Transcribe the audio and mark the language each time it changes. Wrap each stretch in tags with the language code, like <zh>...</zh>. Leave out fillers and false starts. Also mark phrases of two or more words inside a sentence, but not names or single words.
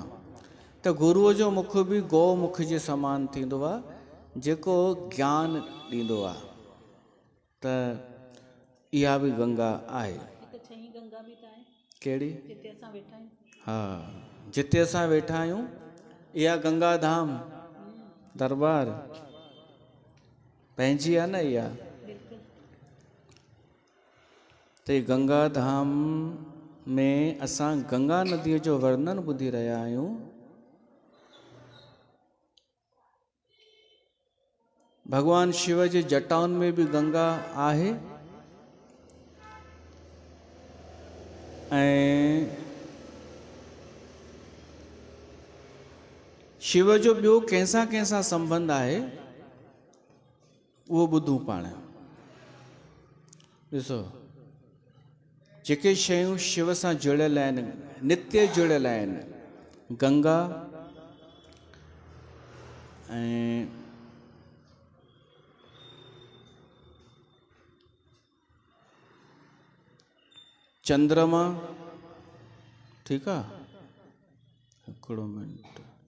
<sd>त गुरुअ जो मुख बि गौमुख जे समान थींदो आहे, जेको ज्ञान ॾींदो आहे। त इहा बि गंगा आहे। कहिड़ी? हा, जिते असां वेठा आहियूं इहा गंगा धाम दरबार पंहिंजी आहे न इहा। त गंगा धाम में असां गंगा नदीअ जो वर्णन ॿुधी रहिया आहियूं। भगवान शिव जे जटाउनि में भी गंगा आहे। ऐं शिव जो ॿियो कंहिंसां कंहिंसां संबंध आहे उहो ॿुधूं पाण। ॾिसो, जेके शयूं शिव सां जुड़ियल आहिनि, नित्य जुड़ियल आहिनि, गंगा ऐं चंद्रमा, ठीकु आहे, हिकिड़ो मिनट।</sd>